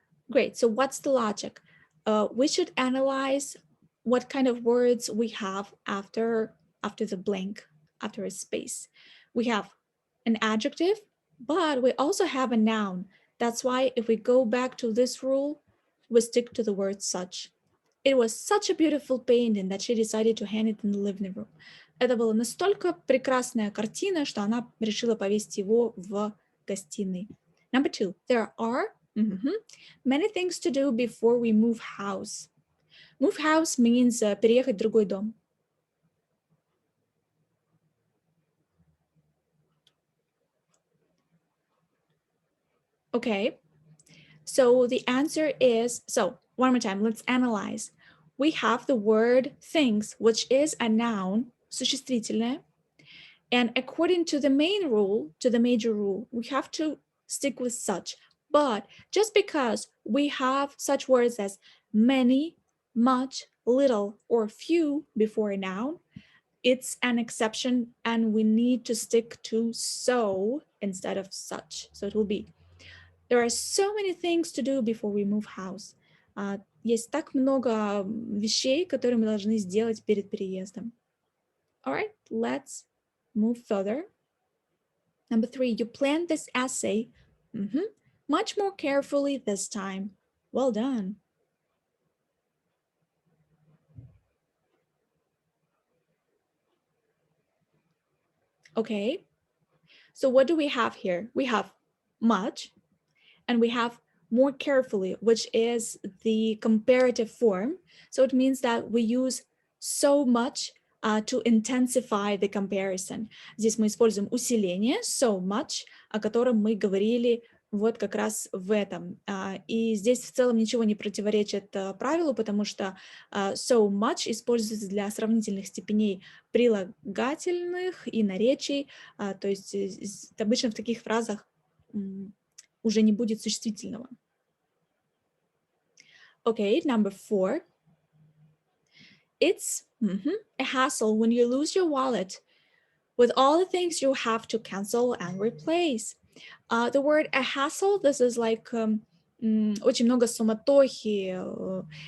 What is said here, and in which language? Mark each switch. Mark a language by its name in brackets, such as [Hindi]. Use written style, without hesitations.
[English] Great, so what's the logic? We should analyze what kind of words we have after the blank, after a space. We have an adjective, but we also have a noun. That's why if we go back to this rule, we stick to the word such. It was such a beautiful painting that she decided to hang it in the living room. [Russian] Это была настолько прекрасная картина, что она решила повесить его в гостиной. [English] Number two, there are many things to do before we move house. Move house means [Russian] переехать в другой дом. [English] Okay, so the answer is, so one more time, let's analyze. We have the word things, which is a noun, существительное. And according to the main rule, to the major rule, we have to stick with such. But just because we have such words as many, much, little, or few before a noun, it's an exception and we need to stick to so instead of such. So it will be, there are so many things to do before we move house. [Russian] Есть так много вещей, которые мы должны сделать перед переездом. [English] All right, let's move further. Number three, you planned this essay much more carefully this time. Well done. Okay, so what do we have here? We have much and we have more carefully, which is the comparative form. So it means that we use so much to intensify the comparison. [Russian] Здесь мы используем усиление so much, о котором мы говорили вот как раз в этом. И здесь в целом ничего не противоречит правилу, потому что so much используется для сравнительных степеней прилагательных и наречий. То есть обычно в таких фразах уже не будет существительного. [English] Okay, number four. It's a hassle when you lose your wallet with all the things you have to cancel and replace. The word a hassle, this is like [Russian] очень много суматохи.